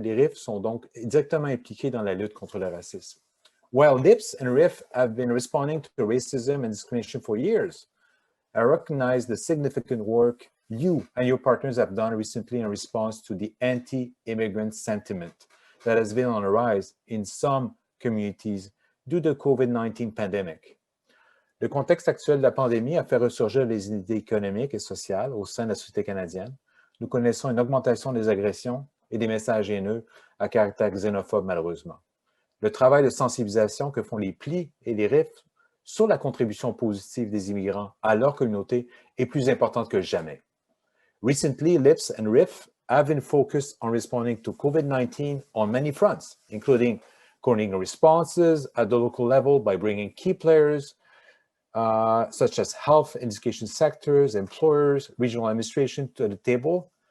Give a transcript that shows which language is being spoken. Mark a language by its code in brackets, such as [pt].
[fr] Les RIF sont donc directement impliqués dans la lutte contre le racisme. [en] While LIPS and RIF have been responding to racism and discrimination for years, I recognize the significant work you and your partners have done recently in response to the anti-immigrant sentiment that has been on the rise in some communities due to the COVID-19 pandemic. [fr] Le contexte actuel de la pandémie a fait ressurgir les inégalités économiques et sociales au sein de la société canadienne. Nous connaissons une augmentation des agressions et des messages haineux à caractère xénophobe, malheureusement. Le travail de sensibilisation que font les plis et les RIF sur la contribution positive des immigrants à leur communauté est plus importante que jamais. [en] Recently, LIPS and RIF have been focused on responding to COVID-19 on many fronts, including coordinating responses at the local level by bringing key players such as health and education sectors, employers, regional administration to the table.